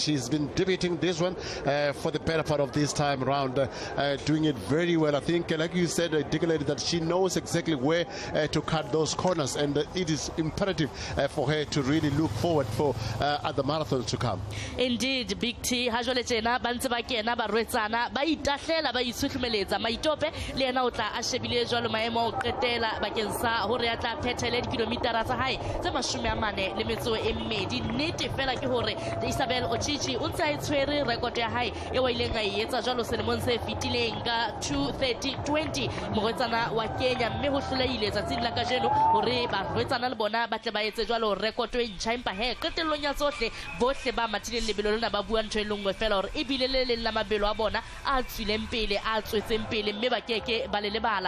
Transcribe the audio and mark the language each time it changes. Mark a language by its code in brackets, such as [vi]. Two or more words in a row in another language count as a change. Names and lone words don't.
[en] She's been debating this one for the better part of this time around, doing it very well. I think, like you said, articulated that she knows exactly where to cut those corners, and it is imperative for her to really look forward for other marathons to come. [st] Indeed, Big T ha jwale tjena ba ntse ba kena ba rwetsana ba itahlela ba itshuhlumeletsa maitope le yena o tla a shebile jwalo maemo o qetela bakeng sa hore a tla phethele dikilometara tsa hae tse 42. Nnete fela ke hore Isabel Ochichi o ntse a itshwere record ya hae e wa ileng a etsa jwalo selemong se fetileng ka 2:30:20 morwetsana wa Kenya, mme ho hlolehile tsatsing la kajeno hore ba rwetsana le bona ba tle ba etse jwalo record e ntjha, empa he qetellong ya tsohle bohle ba mathileng lebelo lena ba bua ntho e lengwe fela hore ebile le leng la mabelo a bona a tswileng pele a tswetseng pele, mme ba keke ba le lebala.